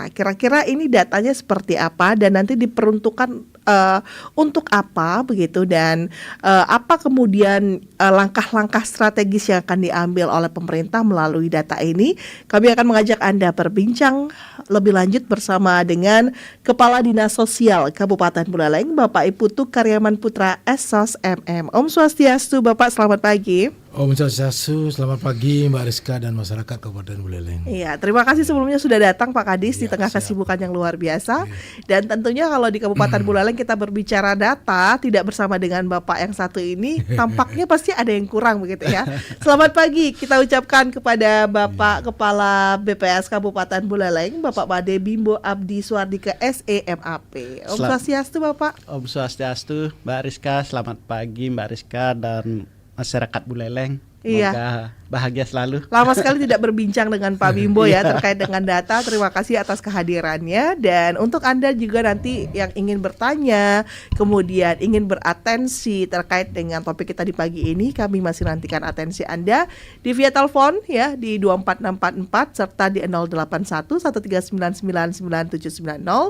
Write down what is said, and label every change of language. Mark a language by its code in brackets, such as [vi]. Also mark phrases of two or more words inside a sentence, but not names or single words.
[id] Kira-kira ini datanya seperti apa dan nanti diperuntukkan untuk apa begitu dan apa kemudian langkah-langkah strategis yang akan diambil oleh pemerintah melalui data ini. Kami akan mengajak Anda berbincang lebih lanjut bersama dengan Kepala Dinas Sosial Kabupaten Buleleng, Bapak Iputu Karyaman Putra SOS MM. [ban] Om Swastiastu, [id] Bapak, selamat pagi. [ban] Om Swastiastu, [id] selamat pagi Mbak Rizka dan masyarakat Kabupaten Buleleng. Iya, terima kasih sebelumnya sudah datang Pak Kadis di Ya, tengah siap. kesibukan yang luar biasa. Dan tentunya kalau di Kabupaten Buleleng kita berbicara data tidak bersama dengan Bapak yang satu ini, tampaknya pasti ada yang kurang begitu ya. Selamat pagi kita ucapkan kepada Bapak Kepala BPS Kabupaten Buleleng, Bapak Made Bimbo Abdi Suardike SEMAP. [ban] Om Swastiastu Bapak. Om Swastiastu, [id] Mbak Rizka, selamat pagi Mbak Rizka dan masyarakat Buleleng. Iya. Semoga bahagia selalu. Lama sekali tidak berbincang dengan Pak Bimbo ya terkait dengan data. Terima kasih atas kehadirannya. Dan untuk Anda juga nanti yang ingin bertanya, kemudian ingin beratensi terkait dengan topik kita di pagi ini, kami masih nantikan atensi Anda di via telepon ya di 24644 serta di 081 139999790.